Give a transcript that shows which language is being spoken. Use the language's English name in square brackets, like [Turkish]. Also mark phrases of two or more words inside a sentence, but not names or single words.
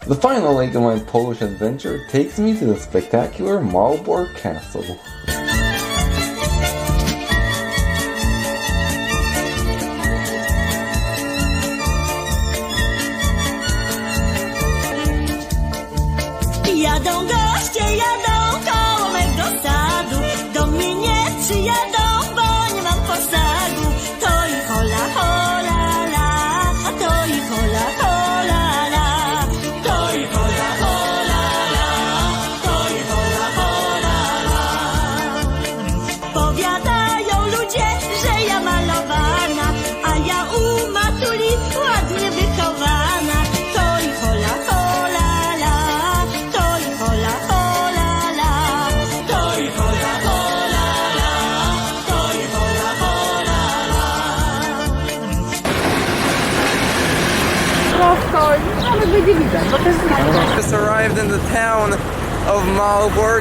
[English] The final leg of my Polish adventure takes me to the spectacular Malbork Castle. [Polish] Jadą goście, jadą koło mego sadu. Do mnie nie przyjadą, bo nie mam posagu. To i hola, hola, la, a to i hola, hola, la. To i hola, hola, la, to i hola, hola, la. Powiadają ludzie, że ja malowana, a ja u matuli ładnie wychowana. To i hola, hola, la. [English] Just arrived in the town of Malbork.